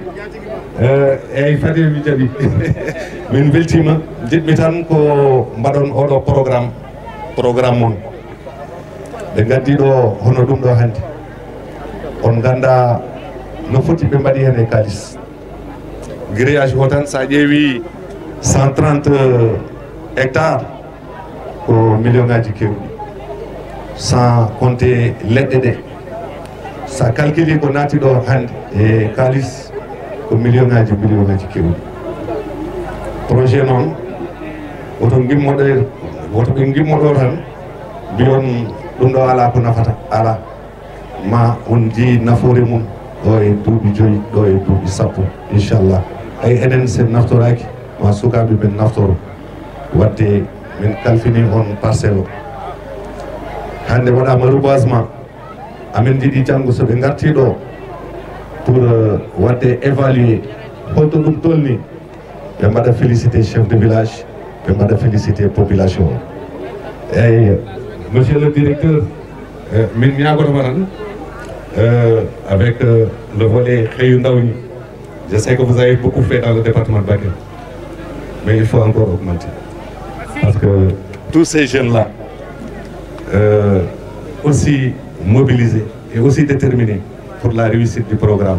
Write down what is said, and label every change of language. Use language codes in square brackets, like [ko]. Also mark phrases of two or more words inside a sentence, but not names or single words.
[ff] Eyyi fade mi jaɓi min beltima jiɗmi tan ko mbaɗon oɗo programme mon ɓe gaddi ɗo hono ɗum ɗo hannde on ganda no foti ɓe mbaɗi hen e kalis grillage o tan sa ƴeewi 130 hectares ko million ngaji kewɗi [fr] sans compter [ff] leɗɗe ɗe sa calculi ko naati ɗo hannde e kalis ko million ngaji kewɗi projet noon woto ɓe gimmoɗo tan mbiyon ɗum ɗo ala ko nafata ala ma on jii nafoore mum ɗo e duuɓi 5 ɗo e duuɓi 10 inchallah ay enen sen naftoraki ma sukaɓe men naftoro wadde min kalfini on parcelle o hande waɗama reboisement amin jiiɗi janggo soɓe garti ɗo pour wadde évaluer holto ɗum tolni ɓe mbaɗa [fr] félicité chef de village [ff] ɓe mbaɗa [fr] félicité population [ff] o eyyi [fr] monsieur le directeur [ff] min ñagotoma tan [fr] avec le volet [wo] Xëyu Ndaw ñi [fr] je sais que vous avez beaucoup fait dans le département de Bakel mais il faut encore augmenter parce que tous ces jeunes là aussi mobilisés et aussi déterminés pour la réussite du programme.